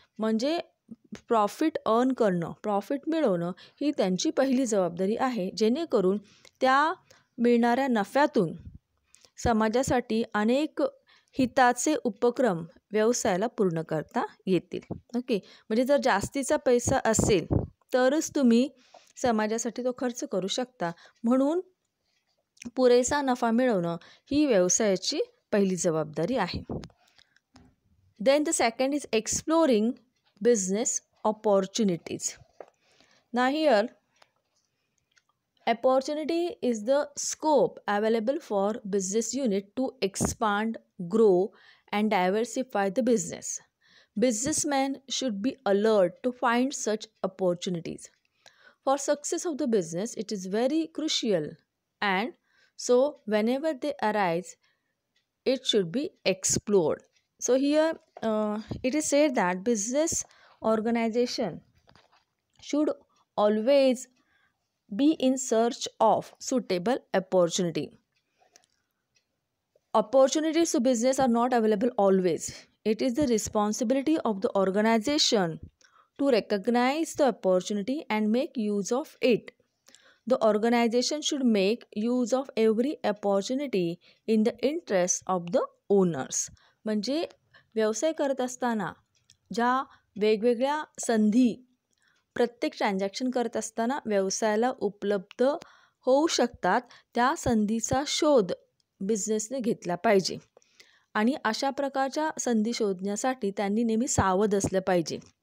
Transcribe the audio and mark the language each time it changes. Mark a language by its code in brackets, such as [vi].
[mr] म्हणजे [en] profit earn [mr] करणं, profit मिळवणं ही त्यांची पहिली जबाबदारी आहे, जेणेकरून त्या मिळणाऱ्या नफ्यातून समाजासाठी अनेक हिताचे उपक्रम व्यवसायाला पूर्ण करता येतील. ओके, म्हणजे जर जास्तीचा पैसा असेल तरच तुम्ही समाजासाठी तो खर्च करू शकता. म्हणून पुरेसा नफा मिळवणं ही व्यवसायाची पहिली जबाबदारी आहे. [en] Then the second is exploring business opportunities. Now here, opportunity is the scope available for business unit to expand, grow and diversify the business. Businessmen should be alert to find such opportunities. For success of the business, it is very crucial, and so whenever they arise, it should be explored. So here it is said that business organization should always be in search of suitable opportunity. Opportunities to business are not available always. It is the responsibility of the organization to recognize the opportunity and make use of it. The organization should make use of every opportunity in the interest of the owners. [mr] म्हणजे व्यवसाय करत असताना ज्या वेगवेगळ्या संधी प्रत्येक transaction करत असताना व्यवसायाला उपलब्ध होऊ शकतात त्या संधीचा शोध बिझनेसने घेतला पाहिजे. आणि अशा प्रकारच्या संधी शोधण्यासाठी त्यांनी नेहमी सावध असलं पाहिजे.